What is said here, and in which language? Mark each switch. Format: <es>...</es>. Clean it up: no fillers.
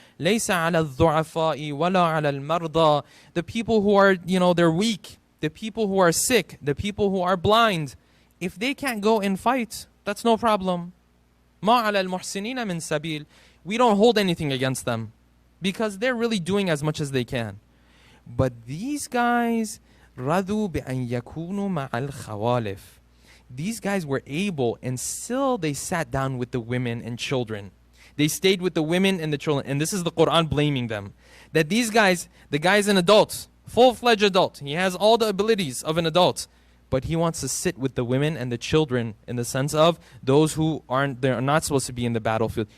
<ar>لَيْسَ عَلَى الضُّعَفَاءِ وَلَا عَلَى الْمَرْضَى.</ar> <en>The people who are, they're weak, the people who are sick, the people who are blind, if they can't go and fight, that's no problem.</en> <ar>مَا عَلَى الْمُحْسِنِينَ مِنْ سَبِيلٍ.</ar> <en>We don't hold anything against them because they're really doing as much as they can. But these guys,</en> <ar>رَضُوا بِأَنْ يَكُونُوا مَعَ الْخَوَالِفِ.</ar> <en>These guys were able, and still they sat down with the women and children. They stayed with the women and the children. And this is the Quran blaming them. That these guys, the guy's an adult, full-fledged adult. He has all the abilities of an adult. But he wants to sit with the women and the children in the sense of those who they're not supposed to be in the battlefield.</en>